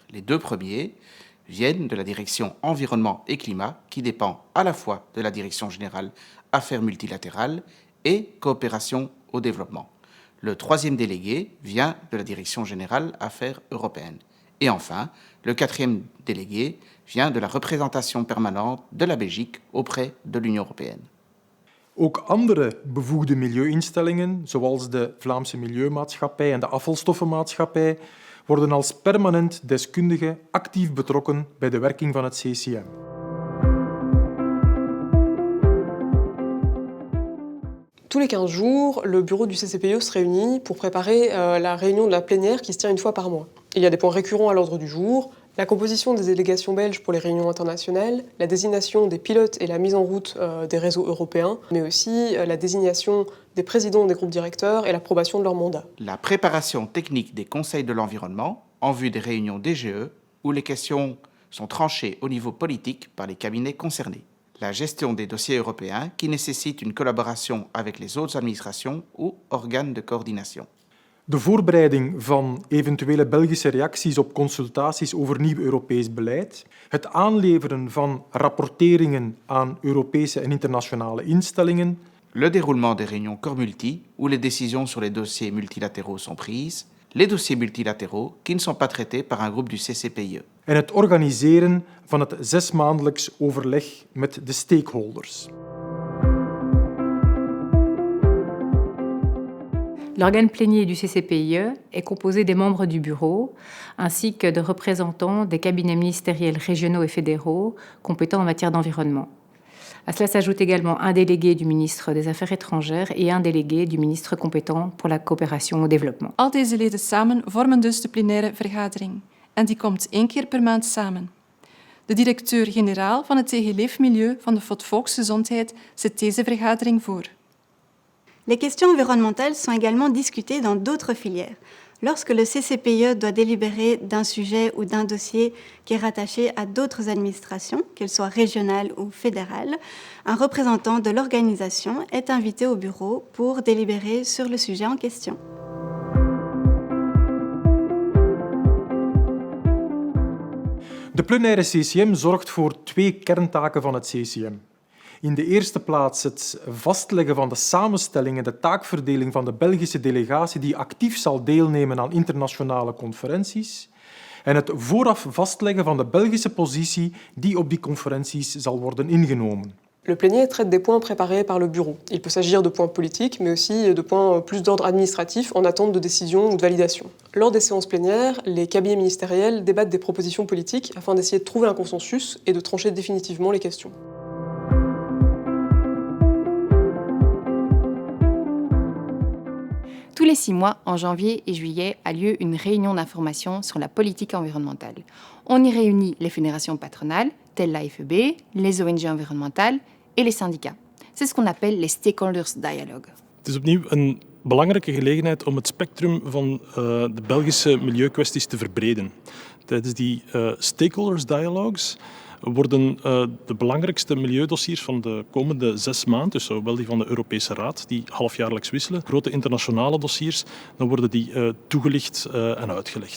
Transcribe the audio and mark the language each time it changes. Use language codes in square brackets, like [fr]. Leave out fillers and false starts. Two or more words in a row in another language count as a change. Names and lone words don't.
[fr] Les 2 premiers viennent de la Direction Environnement et Climat, qui dépend à la fois de la Direction générale Affaires multilatérales et Coopération au développement. Le 3e délégué vient de la Direction générale Affaires européennes. Et enfin, le 4e délégué vient de la représentation permanente de la Belgique auprès de l'Union européenne. [nl] Ook andere bevoegde milieuinstellingen, zoals de Vlaamse Milieumaatschappij en de Afvalstoffenmaatschappij, worden als permanent deskundige actief betrokken bij de werking van het CCM. [fr] Tous les 15 jours, le bureau du CCPIE se réunit pour préparer la réunion de la plénière qui se tient une fois par mois. Il y a des points récurrents à l'ordre du jour, la composition des délégations belges pour les réunions internationales, la désignation des pilotes et la mise en route des réseaux européens, mais aussi la désignation des présidents des groupes directeurs et l'approbation de leur mandat. La préparation technique des conseils de l'environnement en vue des réunions DGE où les questions sont tranchées au niveau politique par les cabinets concernés. La gestion des dossiers européens qui nécessitent une collaboration avec les autres administrations ou organes de coördination. [nl] De voorbereiding van eventuele Belgische reacties op consultaties over nieuw Europees beleid, het aanleveren van rapporteringen aan Europese en internationale instellingen, [fr] le déroulement des réunions Corps Multi où les décisions sur les dossiers multilatéraux sont prises, les dossiers multilatéraux qui ne sont pas traités par un groupe du CCPIE. [nl] En het organiseren van het 6-maandelijks overleg met de stakeholders. [fr] L'organe plénier du CCPIE est composé des membres du bureau ainsi que de représentants des cabinets ministériels régionaux et fédéraux compétents en matière d'environnement. À cela s'ajoute également un délégué du ministre des Affaires étrangères et un délégué du ministre compétent pour la coopération au développement. [nl] Al deze leden samen vormen dus de plenaire vergadering. En die komt 1 keer per maand samen. De directeur-generaal van het TG Leefmilieu van de FOD Volksgezondheid zit deze vergadering voor. [fr] Les questions environnementales sont également discutées dans d'autres filières. Lorsque le CCPIE doit délibérer d'un sujet ou d'un dossier qui est rattaché à d'autres administrations, qu'elles soient régionales ou fédérales, un représentant de l'organisation est invité au bureau pour délibérer sur le sujet en question. [nl] De plenaire CCM zorgt voor 2 kerntaken van het CCM. In de eerste plaats het vastleggen van de samenstelling en de taakverdeling van de Belgische delegatie die actief zal deelnemen aan internationale conferenties en het vooraf vastleggen van de Belgische positie die op die conferenties zal worden ingenomen. [fr] Le plénier traite des points préparés par le bureau. Il peut s'agir de points politiques, mais aussi de points plus d'ordre administratif en attente de décision ou de validation. Lors des séances plénières, les cabinets ministériels débattent des propositions politiques afin d'essayer de trouver un consensus et de trancher définitivement les questions. Tous les 6 mois, en janvier et juillet, a lieu une réunion d'information sur la politique environnementale. On y réunit les fédérations patronales, telles l'AFEB, les ONG environnementales et les syndicats. C'est ce qu'on appelle les [en] stakeholders dialogue. [nl] Het is opnieuw een belangrijke gelegenheid om het spectrum van de Belgische milieukwesties te verbreden. Tijdens die [en] stakeholders dialogues [nl] worden de belangrijkste milieudossiers van de komende 6 maanden, dus zowel die van de Europese Raad, die halfjaarlijks wisselen, grote internationale dossiers, dan worden die toegelicht en uitgelegd.